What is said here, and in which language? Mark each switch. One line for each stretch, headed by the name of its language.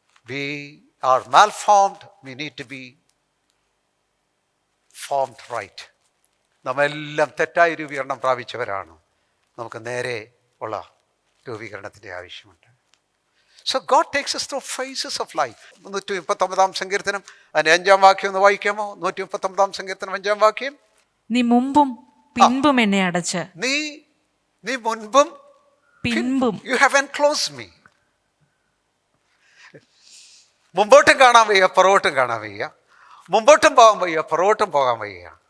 English: We are malformed, we need to be formed right.
Malayalam: നമ്മെല്ലാം തെറ്റായ രൂപീകരണം പ്രാപിച്ചവരാണ്. നമുക്ക് നേരെ ഉള്ള രൂപീകരണത്തിൻ്റെ ആവശ്യമുണ്ട്.
English: So God takes us through phases of life.
Malayalam: 139 സങ്കീർത്തനം അതിൻ്റെ 5-ാം വാക്യം ഒന്ന് വായിക്കാമോ? 139 സങ്കീർത്തനം 5-ാം വാക്യം. നീ മുമ്പും പിൻപും എന്നെ അടച്ച്. നീ മുൻപും പിൻപും.
English: You have enclosed me.
Malayalam: മുമ്പോട്ടും കാണാൻ വയ്യ, പുറകോട്ടും കാണാൻ വയ്യ. മുമ്പോട്ടും പോകാൻ വയ്യ, പുറകോട്ടും പോകാൻ വയ്യ.